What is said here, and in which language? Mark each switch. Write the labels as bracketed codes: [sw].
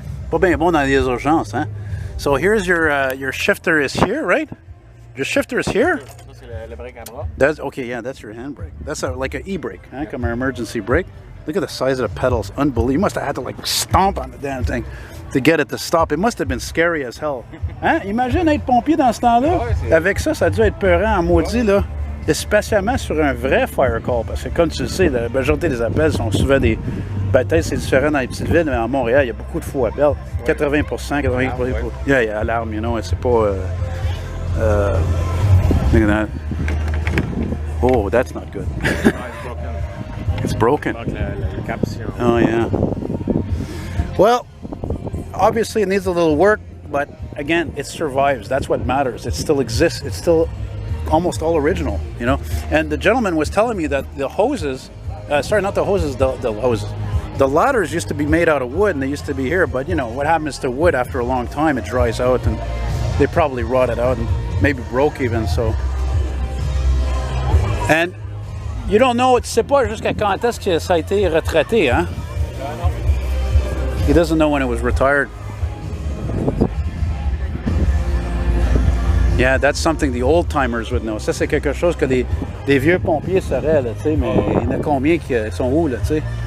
[fr] Pas bien bon dans les urgences, hein? [en] So here's your shifter is here, right? Your shifter is here? [fr] le break à bras. [en] That's okay. Yeah, that's your handbrake. That's like an e-brake, huh? Comme an emergency brake. Look at the size of the pedals. Unbelievable. You must have had to like stomp on the damn thing to get it to stop. It must have been scary as hell. [fr] Hein? Imagine être pompier dans ce temps-là. Ouais, avec ça, ça a dû être peurant en maudit, là. Et spécialement sur un vrai fire call. Parce que comme tu le sais, la majorité des appels sont souvent des... Ben, peut-être c'est différent dans les petites villes, mais à Montréal, il y a beaucoup de faux appels. 80%, 80%. Yeah, yeah, alarme, you know. C'est pas... [en] look at that. Oh, that's not good. It's broken. Oh, yeah. Well, obviously it needs a little work, but again, it survives. That's what matters. It still exists. It's still almost all original, you know. And the gentleman was telling me that the hoses, sorry, not the hoses, the hoses. The ladders used to be made out of wood, and they used to be here. But you know what happens to wood after a long time? It dries out, and they probably rotted out and maybe broke even. So, and you don't know. [fr] Tu sais pas jusqu'à quand est-ce que ça a été retraité, hein? [en] He doesn't know when it was retired. Yeah, that's something the old timers would know. [fr] Ça, c'est quelque chose que des vieux pompiers sauraient, là, tu sais, mais il y en a combien qui sont où, là, tu sais?